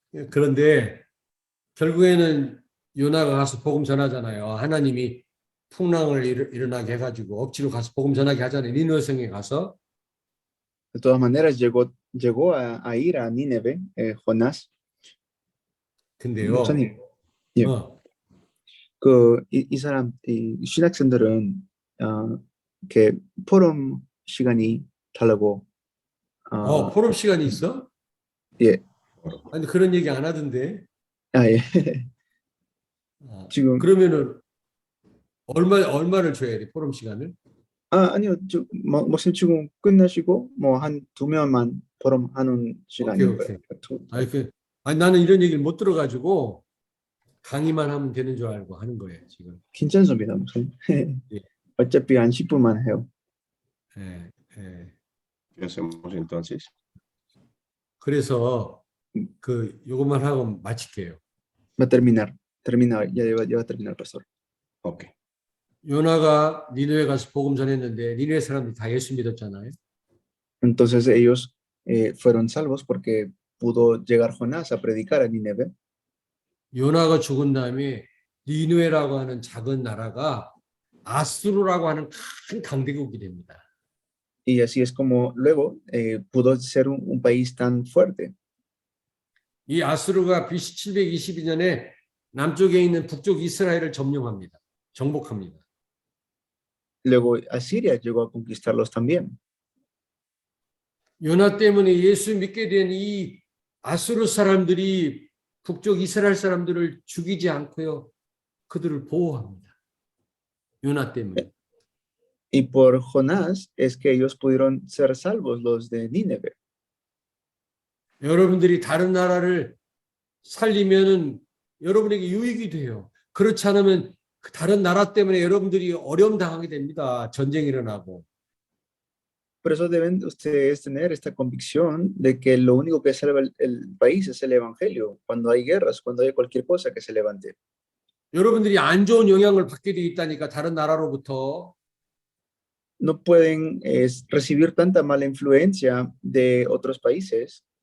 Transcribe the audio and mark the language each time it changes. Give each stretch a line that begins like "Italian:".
Korean: 그런데 결국에는 요나가 가서 복음 전하잖아요. 하나님이 풍랑을 일어나게 해가지고 억지로 가서 복음 전하게 하잖아요. 니느웨 성에 가서.
Spanish: De todas maneras, llegó a ir a Nínive, Jonás.
Korean: 근데요. 목사님, 예. 이 사람, 이 신학생들은 이렇게 포럼 시간이 달라고. 포럼 시간이 있어? 예. 아니 그런 얘기 안 하던데. 예. 지금 그러면은 얼마를 줘야 돼 포럼 시간을? 아니요, 목사님 지금 끝나시고 뭐 한 2명만 포럼 하는 시간이에요. 오케이. 아니 나는 이런 얘기를 못 들어가지고 강의만 하면 되는 줄 알고 하는 거예요 지금. 괜찮습니다, 목사님. 예. 어차피 한 10분만 해요. 예.
Spanish: ¿Qué hacemos entonces?
Korean: 그래서 요것만 하고 마칠게요.
Spanish: Va a terminar, ya va a terminar, pastor. Ok.
Korean: 요나가 니느웨 가서 복음 전했는데 니느웨 사람들이 다 예수 믿었잖아요.
Spanish: Entonces ellos fueron salvos porque pudo llegar Jonás a predicar a Nínive.
Korean: 요나가 죽은 다음에 니느웨라고 하는 작은 나라가 아수르라고 하는 큰 강대국이 됩니다.
Spanish: Y así es como luego pudo ser un país tan fuerte.
Korean: 이 아수르가 BC 722년에 남쪽에 있는 북쪽 이스라엘을 점령합니다. 정복합니다.
Spanish: Luego Asiria llegó a conquistarlos también.
Korean: 요나 때문에 예수 믿게 된 이 아수르 사람들이 북쪽 이스라엘 사람들을 죽이지 않고요. 그들을 보호합니다. 요나 때문에.
Spanish: Y por Jonás es que ellos pudieron ser salvos, los de Nínive.
Korean: 여러분들이 다른 나라를 살리면은 여러분에게 유익이 돼요. 그렇지 않으면 그 다른 나라 때문에 여러분들이 어려움 당하게 됩니다. 전쟁이 일어나고.
Spanish: Por eso deben ustedes tener esta convicción de que lo único que salva el país es el evangelio. Cuando hay guerras, cuando hay cualquier cosa que se levante.
Korean: 여러분들이 안 좋은 영향을 받게 돼 있다니까 다른 나라로부터.
Spanish: No pueden recibir tanta mala influencia de otros países.